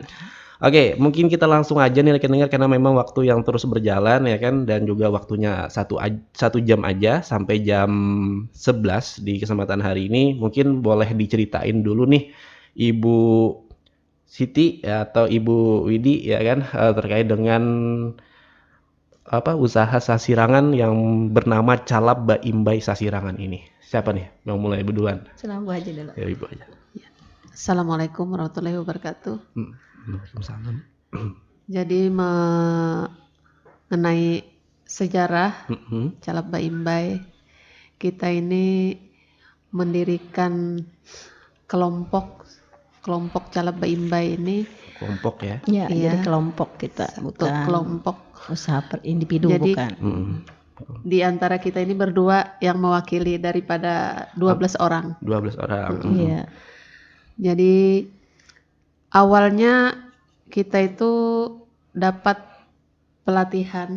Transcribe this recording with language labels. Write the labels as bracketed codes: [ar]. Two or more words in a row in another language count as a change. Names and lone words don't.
[id] Oke, mungkin kita langsung aja nih dengar karena memang waktu yang terus berjalan ya kan, dan juga waktunya satu jam aja sampai jam 11 di kesempatan hari ini. Mungkin boleh diceritain dulu nih Ibu Siti ya, atau Ibu Widi ya kan, terkait dengan usaha sasirangan yang bernama Calap Baimbai Sasirangan ini. Siapa nih yang mulai duluan? Salam Bu Haji dulu. Ya, Ibu aja. Assalamualaikum warahmatullahi wabarakatuh. Waalaikumsalam. Jadi mengenai sejarah Calap Baimbai, kita ini mendirikan kelompok Calap Baimbai ini. Kelompok ya? Ya, Iya. jadi kelompok kita, bukan kelompok usaha per individu, Jadi, bukan. Di antara kita ini berdua yang mewakili daripada 12 orang. 12 orang. Iya. Jadi awalnya kita itu dapat pelatihan.